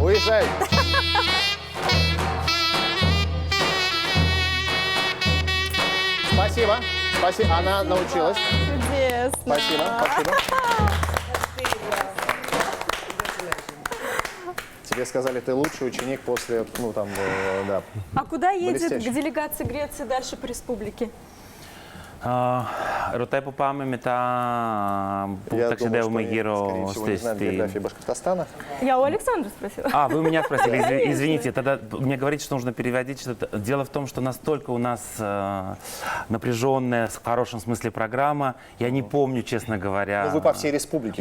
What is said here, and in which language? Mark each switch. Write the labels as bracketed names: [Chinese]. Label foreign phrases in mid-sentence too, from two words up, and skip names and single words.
[Russian] Уезжай. Спасибо. Спасибо. Она научилась. Чудесно. Спасибо. Спасибо. Тебе сказали, ты лучший ученик после, ну там, да. А куда едет Блестяще. делегация Греции дальше по республике? [Greek] Ρωτάει που πάμε μετά που [Russian] Я думаю, что [Greek] ταξιδεύουμε [Russian] они, [Greek] γύρω [Russian] скорее всего, не знают географии Башкортостана. Я у Александра спросила. А, вы у меня спросили, извините, тогда мне говорите, что нужно переводить что-то. Дело в том, что настолько у нас напряженная, в хорошем смысле, программа, я не помню, честно говоря. Ну, вы по всей республике